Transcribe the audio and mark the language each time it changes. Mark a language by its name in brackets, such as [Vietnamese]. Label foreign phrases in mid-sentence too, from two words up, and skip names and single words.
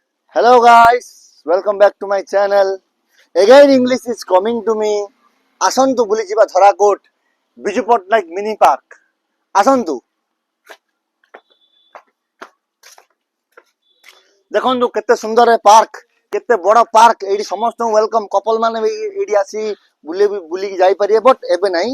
[English] Hello guys, welcome back to my channel. Again English is coming to me. [Odia] ଆସନ୍ତୁ ବୁଲିଯିବା ଧରାକୋଟ ବିଜୁ ପଟ୍ଟନାୟକ ମିନି ପାର୍କ। ଆସନ୍ତୁ ଦେଖନ୍ତୁ କେତେ ସୁନ୍ଦର ପାର୍କ, କେତେ ବଡ଼ ପାର୍କ। ଏଇଠି ସମସ୍ତଙ୍କୁ ୱେଲକମ୍। କପଲ ମାନେ ବି ଏଇଠି ଆସି ବୁଲିକି ଯାଇପାରିବେ, ବଟ୍ ଏବେ ନାହିଁ।